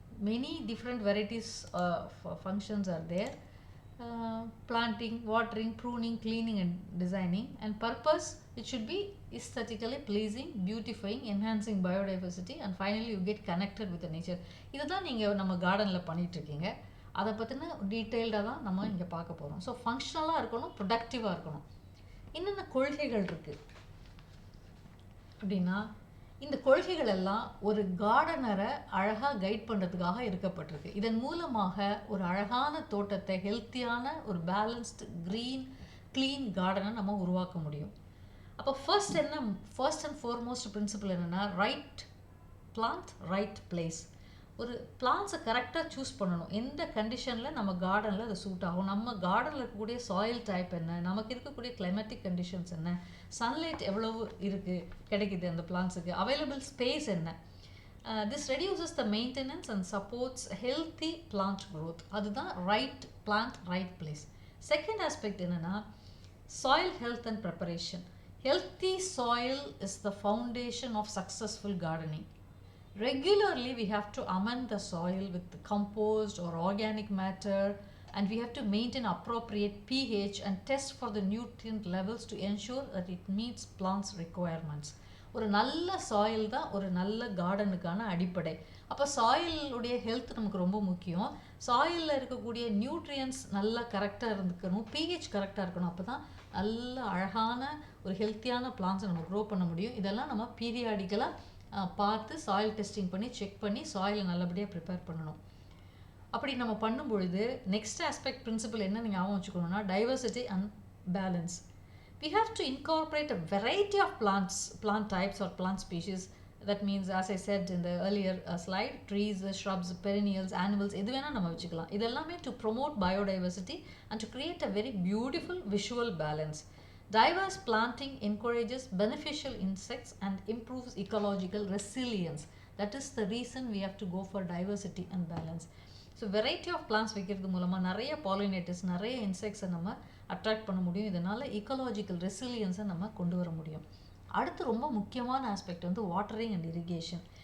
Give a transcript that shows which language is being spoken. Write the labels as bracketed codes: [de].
[en] Many different varieties of functions are there. Planting, watering, pruning, cleaning and designing. And purpose, it should be aesthetically pleasing, beautifying, enhancing biodiversity, and finally you get connected with the nature. [ta] இதுதான் நீங்கள் நம்ம கார்டனில் பண்ணிகிட்ருக்கீங்க. அதை பற்றின டீட்டெயில்டாக தான் நம்ம இங்கே பார்க்க போகிறோம். ஸோ ஃபங்க்ஷனலாக இருக்கணும், ப்ரொடக்டிவாக இருக்கணும். என்னென்ன கொள்கைகள் இருக்குது அப்படின்னா, இந்த கொள்கைகள் எல்லாம் ஒரு கார்டனரை அழகாக கைட் பண்ணுறதுக்காக இருக்கப்பட்டிருக்கு. இதன் மூலமாக ஒரு அழகான தோட்டத்தை, ஹெல்த்தியான ஒரு பேலன்ஸ்டு க்ளீன் கார்டனை நம்ம உருவாக்க முடியும். அப்போ ஃபர்ஸ்ட் அண்ட் ஃபார்மோஸ்ட் பிரின்சிபல் என்னென்னா, ரைட் பிளான்ட் ரைட் பிளேஸ். ஒரு பிளான்ஸை கரெக்டாக சூஸ் பண்ணணும். எந்த கண்டிஷனில் நம்ம கார்டனில் அது சூட் ஆகும், நம்ம கார்டனில் இருக்கக்கூடிய சாயில் டைப் என்ன, நமக்கு இருக்கக்கூடிய கிளைமேட்டிக் கண்டிஷன்ஸ் என்ன, சன்லைட் எவ்வளவு கிடைக்குது அந்த பிளான்ஸுக்கு, அவைலபிள் ஸ்பேஸ் என்ன. [en] This reduces the maintenance and supports healthy plant growth. [ta] அதுதான் right plant right place. Second aspect என்னென்னா, soil health and preparation. [en] Healthy soil is the foundation of successful gardening. Regularly we have to amend the soil with compost or organic matter, and we have to maintain appropriate pH and test for the nutrient levels to ensure that it meets plants requirements. [ta] ஒரு நல்ல soil தான் ஒரு நல்ல கார்டனுக்கான அடிப்படை. அப்போ சாயிலுடைய health நமக்கு ரொம்ப முக்கியம். சாயிலில் இருக்கக்கூடிய நியூட்ரியன்ஸ் நல்லா கரெக்டாக இருந்துக்கணும், பிஹெச் கரெக்டாக இருக்கணும். அப்போ தான் நல்ல அழகான ஒரு ஹெல்த்தியான பிளான்ஸை நம்ம க்ரோ பண்ண முடியும். இதெல்லாம் நம்ம பீரியாடிக்கலாக பார்த்து சாயில் டெஸ்டிங் பண்ணி செக் பண்ணி சாயிலை நல்லபடியாக ப்ரிப்பேர் பண்ணணும். அப்படி நம்ம பண்ணும் பொழுது நெக்ஸ்ட் ஆஸ்பெக்ட் பிரின்சிபல் என்ன நீங்கள் ஞாபகம் வச்சுக்கணும்னா, diversity and balance. [en] We have to incorporate a variety of plant types or plant species. That means, as I said in the earlier slide, trees, shrubs, perennials, animals, [ta] எது வேணால் நம்ம வச்சுக்கலாம். இதெல்லாமே [en] to promote biodiversity and to create a very beautiful visual balance. Diverse planting encourages beneficial insects and improves ecological resilience. That is the reason we have to go for diversity and balance. So variety of plants [ta] வைக்கிறது மூலமாக நிறைய pollinators, நிறைய insects நம்ம attract பண்ண முடியும். இதனால் ecological resilience நம்ம கொண்டு வர முடியும். அடுத்து ரொம்ப முக்கியமான ஆஸ்பெக்ட் வந்து [en] watering and irrigation.